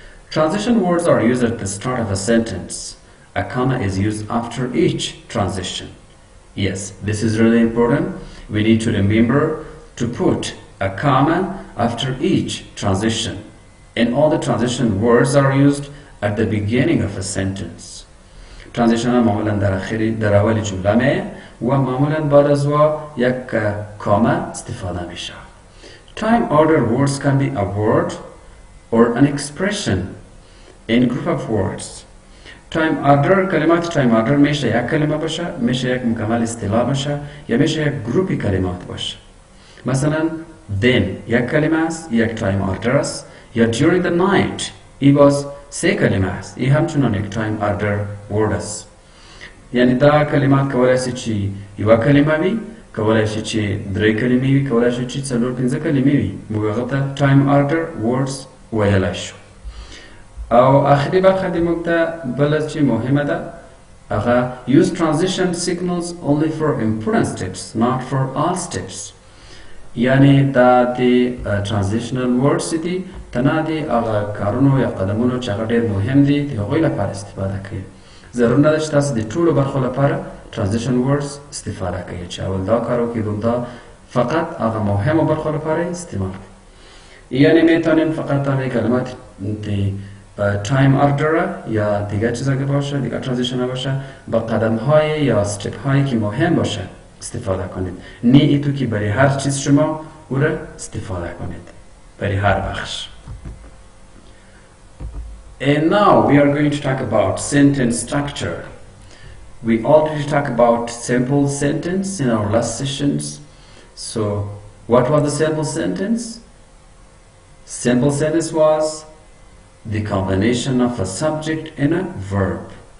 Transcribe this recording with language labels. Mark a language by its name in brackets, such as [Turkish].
[English] Transition words are used at the start of a sentence. A comma is used after each transition. Yes, this is really important. We need to remember to put a comma after each transition. And all the transition words are used at the beginning of a sentence. [Persian] Transition معمولا در اول جمله می و معمولا بعد از یک کاما استفاده میشه. [English] Time order words can be a word or an expression in group of words. [Persian] Time order کلمات time order میشه یک کلمه باشه میشه یک مکمل اصطلاح باشه یا میشه یک گروپی کلمات باشه. مثلا then یک کلمه است یک تایم آردر است یا [English] during the night [Persian] ای باز سه کلمه است ای همچنان یک تایم آردر ورد است. [Pashto] یعنی دا کلمات کولای شي چې یوه کلمه وي کولای شي چې درې کلمې وي کولای شي چې څلور پنځه کلمې وي موږ هغه ته تایم آردر ورډز ویلی شو. او آخري برخه د موږ ته بله چې مهمه ده هغه [English] use transition signals only for important steps not for all steps. [Pashto] یعنی دا د transitional words دي تنها د هغه کارونو یا قدمونو چې هغه ډېر مهم دي د هغوی لپاره استفاده کوي. ضرور نه ده چې تاسو د ټولو برخو لپاره transition words استفاده کوي چې اول دا کار وکړئ دوم دا فقط هغه مهمو برخو لپاره استعمال کوي. [Persian] یعنی میتونیم فقط همه کلمات د تایم آردر یا دیگه چیزا که باشه دیگه ترانزیشن باشه با قدم های یا استپ هایی که مهم باشه استفاده کنید نه ایتو که برای هر چیز شما او را استفاده کنید برای هر بخش. [English] And now we are going to talk about sentence structure. We already talked about simple sentence in our last sessions. So what was the simple sentence? Simple sentence was the combination of a subject and a verb.